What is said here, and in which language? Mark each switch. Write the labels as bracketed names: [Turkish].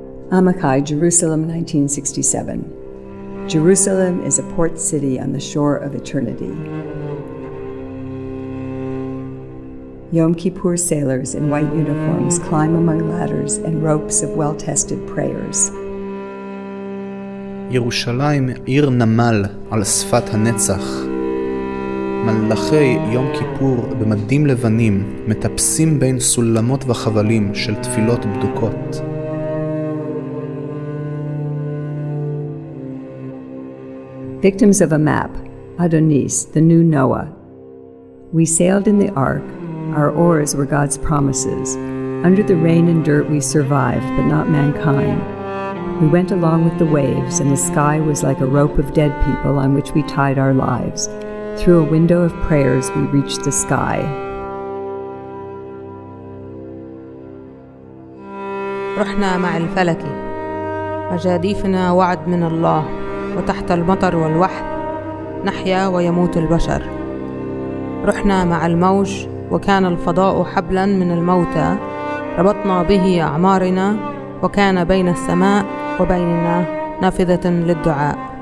[English] Amakai, Jerusalem, 1967. Jerusalem is a port city on the shore of eternity. Yom Kippur sailors in white uniforms climb among ladders and ropes of well-tested prayers. [Hebrew] ירושלים עיר נמל על שפת הנצח. מלאכי יום כיפור במדים לבנים מטפסים בין סולמות וחבלים של תפילות בדוקות. [English] Victims of a map, Adonis, the new Noah. We sailed in the ark, our oars were God's promises. Under the rain and dirt we survived, but not mankind. We went along with the waves, and the sky was like a rope of dead people on which we tied our lives. Through a window of prayers we reached the sky. [Arabic] رحنا مع الفلك مجاديفنا وعد من الله وتحت المطر والوحل نحيا ويموت البشر. رحنا مع الموج وكان الفضاء حبلا من الموتى ربطنا به أعمارنا وكان بين السماء وبيننا نافذة للدعاء.